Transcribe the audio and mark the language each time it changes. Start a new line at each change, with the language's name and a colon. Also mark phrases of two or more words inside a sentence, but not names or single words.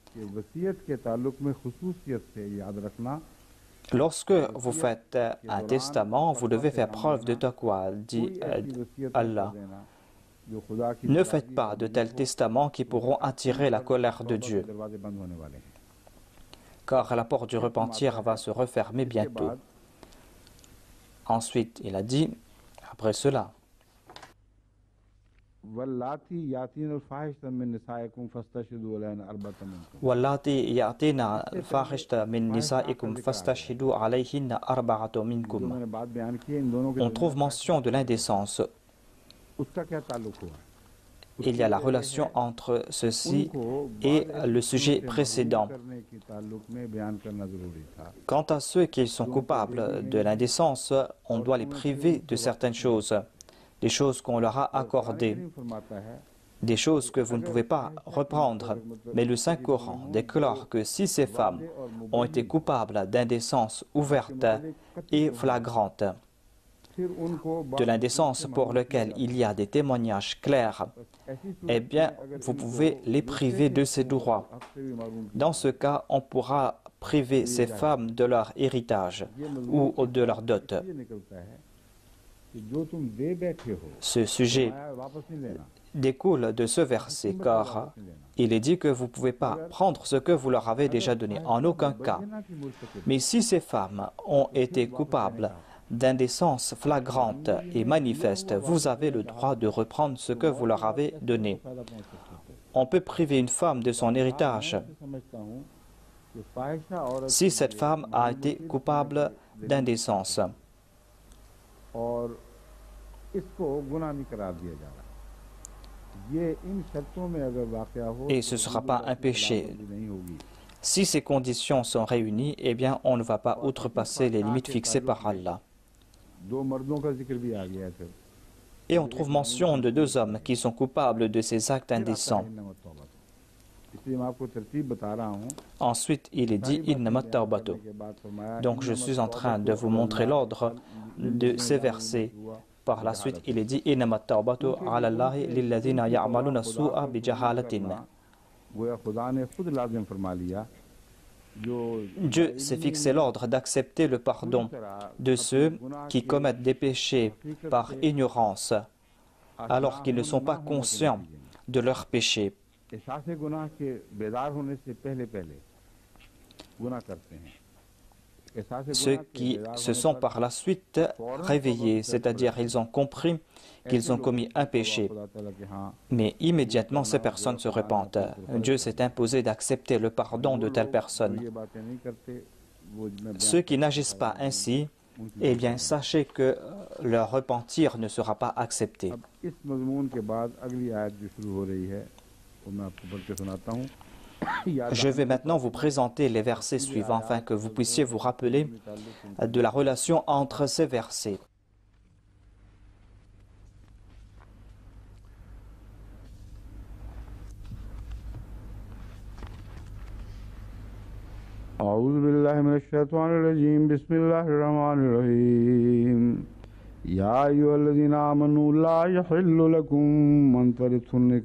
French: Lorsque vous faites un testament, vous devez faire preuve de taqwa, dit Allah. Ne faites pas de tels testaments qui pourront attirer la colère de Dieu, car la porte du repentir va se refermer bientôt. Ensuite, il a dit, Après cela,
Arabic: واللاتي ياتين الفاحشة من نسائكم فاستشهدوا عليهن أربعة منكم. واللاتي يأتين الفاحشة من نسائكم فاستشهدوا عليهن أربعة
Urdu: जो
Arabic: منكم.
Urdu: میں نے بات بیان کی ہے، ان دونوں کے
French: On trouve mention de l'indécence.
Urdu: اس کا کیا تعلق ہوا?
French: Il y a la relation entre ceci et le sujet précédent.
Urdu: کرنے کی تعلق میں بیان کرنا ضروری تھا.
French: Quant à ceux qui sont coupables de l'indécence, on doit les priver de certaines choses, des choses qu'on leur a accordées,
Urdu: فرماتا ہے
French: des choses que vous ne pouvez pas reprendre. Mais le Saint-Coran déclare que si ces femmes ont été coupables d'indécence ouverte et flagrante,
Urdu: پھر ان کو
French: de l'indécence pour lequel il y a des témoignages clairs, eh bien, vous pouvez les priver de ces droits. Dans ce cas, on pourra priver ces femmes de leur héritage ou de leur dot.
Urdu: یہ نکلتا ہے کہ جو تم دے بیٹھے ہو
French: Ce sujet
Urdu: واپس نہیں لینا.
French: découle de ce verset, car il est dit que vous ne pouvez pas prendre ce que vous leur avez déjà donné, en aucun cas. Mais si ces femmes ont été coupables d'indécence flagrante et manifeste, vous avez le droit de reprendre ce que vous leur avez donné. On peut priver une femme de son héritage si cette femme a été coupable d'indécence.
Urdu: اور اس کو گناہ نہیں قرار دیا جا رہا. یہ ان شرطوں میں اگر واقعہ ہو
French: Et ce ne sera pas un péché.
Urdu: نہیں ہوگی.
French: Si ces conditions sont réunies, eh bien, on ne va pas outrepasser les limites fixées par Allah.
Urdu: دو مردوں کا ذکر بھی آ گیا ہے پھر.
French: Et on trouve mention de deux hommes qui sont coupables de ces actes indécents.
Urdu: اس لیے میں آپ کو ترتیب بتا رہا ہوں.
French: Ensuite, il est dit «
Arabic: إنما التوبة
French: ». Donc, je suis en train de vous montrer l'ordre de ces versets. Par la suite, il est dit «
Arabic: إنما التوبة على الله للذين يعملون السوء بجهالة ».
Urdu: گویا خدا نے خود لازم فرما لیا جو
French: Dieu s'est fixé l'ordre d'accepter le pardon de ceux qui commettent des péchés par ignorance, alors qu'ils ne sont pas conscients de leurs péchés.
Urdu: احساس گناہ کے بیدار ہونے سے پہلے گناہ کرتے ہیں.
French: Ceux qui se sont par la suite réveillés, c'est-à-dire ils ont compris qu'ils ont commis un péché, mais immédiatement ces personnes se repentent. Dieu s'est imposé d'accepter le pardon de telles personnes. Ceux qui n'agissent pas ainsi, eh bien sachez que leur repentir ne sera pas accepté.
Urdu: اس مضمون کے بعد اگلی آیت جو شروع ہو رہی ہے وہ میں آپ کو پڑھ کے سناتا ہوں.
French: Je vais maintenant vous présenter les versets suivants afin que vous puissiez vous rappeler de la relation entre ces versets.
Arabic: أعوذ بالله من الشيطان الرجيم بسم الله الرحمن الرحيم يا أيها الذين آمنوا لا يحل لكم أن ترثوا